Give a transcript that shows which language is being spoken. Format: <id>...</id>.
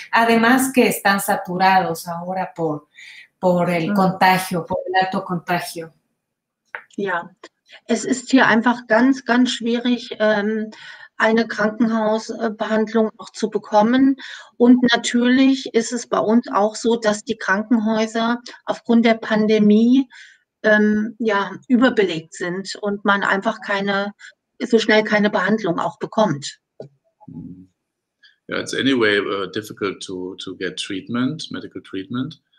<es>Además que están saturados ahora por el contagio, por el alto contagio.</es> <de>Ja, es ist hier einfach ganz, ganz schwierig, eine Krankenhausbehandlung auch zu bekommen. Und natürlich ist es bei uns auch so, dass die Krankenhäuser aufgrund der Pandemie ja, überbelegt sind und man einfach so schnell keine Behandlung auch bekommt.</de> <en>Yeah, it's anyway difficult to get treatment, medical treatment.</en>